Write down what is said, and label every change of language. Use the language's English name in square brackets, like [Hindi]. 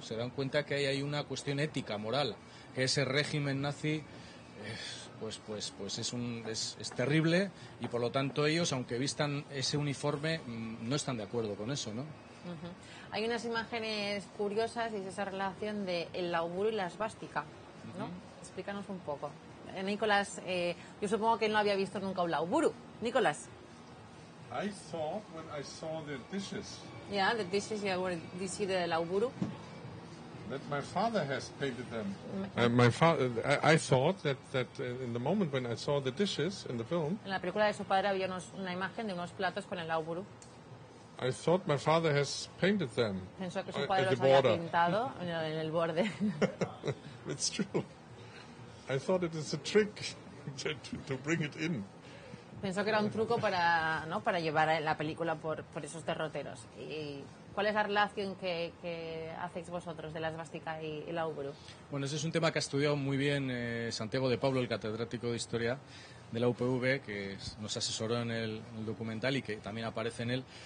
[Spanish] Se dan cuenta que hay una cuestión ética, moral, que ese régimen nazi es terrible, y por lo tanto ellos, aunque vistan ese uniforme, no están de acuerdo con eso, ¿no? Uh-huh. Hay unas imágenes curiosas y es esa relación de el lauburo y la svástica, ¿no? Uh-huh. Explícanos un poco. Nicolás, yo supongo que él no había visto nunca un lauburo. Nicolás. [English] I thought when I saw the dishes. Yeah, the dishes. Yeah, where do you see the lauburo? That my father has painted them. My father. I thought that in the moment when I saw the dishes in the film. [Spanish] En la película de su padre había una imagen de unos platos con el lauburo. [English] I thought my father has painted them. [Spanish] Pensó que su padre los había pintado en el borde. [English] It's true. I thought it is a trick to bring it in. [Spanish] Pensó que era un truco para llevar la película por esos derroteros. ¿Y cuál es la relación que hacéis vosotros de la svástica y el lauburo? Bueno, ese es un tema que ha estudiado muy bien Santiago de Pablo, el catedrático de Historia de la UPV, que nos asesoró en el documental y que también aparece en él.